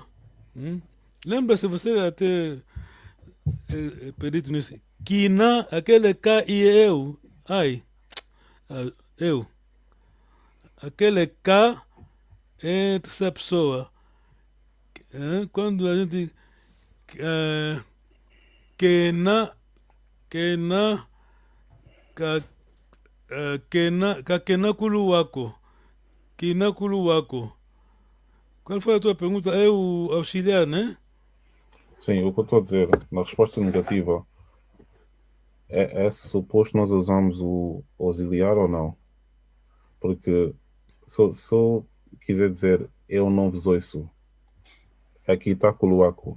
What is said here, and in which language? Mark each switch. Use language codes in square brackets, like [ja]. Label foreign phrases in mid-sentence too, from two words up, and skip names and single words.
[pt] Lembra-se, você até perito nisso. Kina, aquele K e eu. Ai. Eu. Aquele K é terceira pessoa. Quando a gente... [kg] Kena Kuluwako. Kinakuluwako. [pt] Qual foi a tua pergunta? É o auxiliar, né? Sim, o que eu estou a dizer, na resposta negativa, é suposto nós usamos o auxiliar ou não? Porque se eu quiser dizer eu não vos ouço, aqui está Kuluwako.